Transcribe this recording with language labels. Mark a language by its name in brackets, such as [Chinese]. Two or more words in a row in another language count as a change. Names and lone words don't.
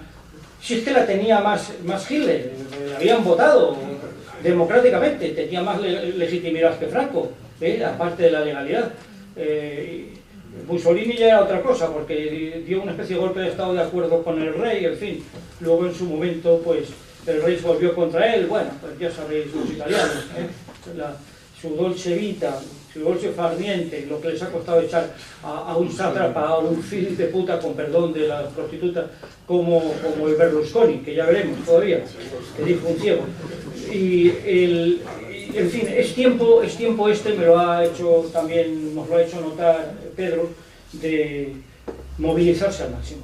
[Spanish] Si es que la tenía más Hitler, la habían votado democráticamente, tenía más legitimidad que Franco, aparte de la legalidad. Mussolini ya era otra cosa, porque dio una especie de golpe de estado de acuerdo con el rey, en fin. Luego en su momento, pues, el rey se volvió contra él. Bueno, pues ya sabéis los italianos, su [Italian] dolce vita, [Spanish] su [Italian] dolce far niente, [Spanish] lo que les ha costado echar a un sátrapa, a un [Catalan] fil de puta, [Spanish] con perdón de la prostituta, como el Berlusconi, que ya veremos todavía, que dijo un ciego. En fin, es tiempo me lo ha hecho también, nos lo ha hecho notar Pedro, de movilizarse al máximo.